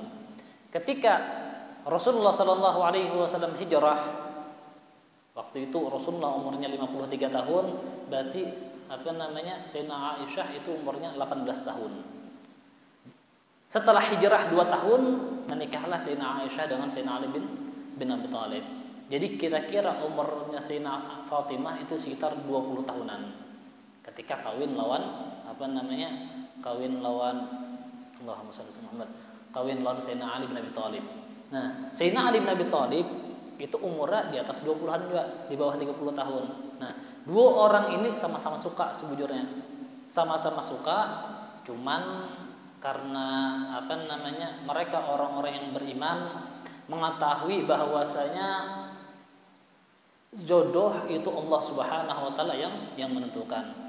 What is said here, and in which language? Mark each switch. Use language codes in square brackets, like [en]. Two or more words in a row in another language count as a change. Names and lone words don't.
[id] Ketika Rasulullah [ar] صلى الله عليه وسلم [id] hijrah, waktu itu Rasulullah umurnya 53 tahun, berarti Sayyidina Aisyah itu umurnya 18 tahun. Setelah hijrah 2 tahun, menikahlah Sayyidina Aisyah dengan Sayyidina Ali bin Abi Thalib. Jadi kira-kira umurnya Sayyidina Fatimah itu sekitar 20 tahunan. [bjn] Ketika kawin lawan [ar] اللهم صل على محمد. [bjn] Kawin lawan Sayyidina Ali bin Abi Thalib. [id] Nah, Sayyidina Ali bin Abi Thalib itu umurnya di atas 20-an juga, di bawah 30 tahun. [bjn] Nah, dua orang ini sama-sama suka sebujurnya. [id] Sama-sama suka, cuman karena mereka orang-orang yang beriman mengetahui bahwasanya jodoh itu Allah [ar] سبحانه وتعالى [id] yang menentukan.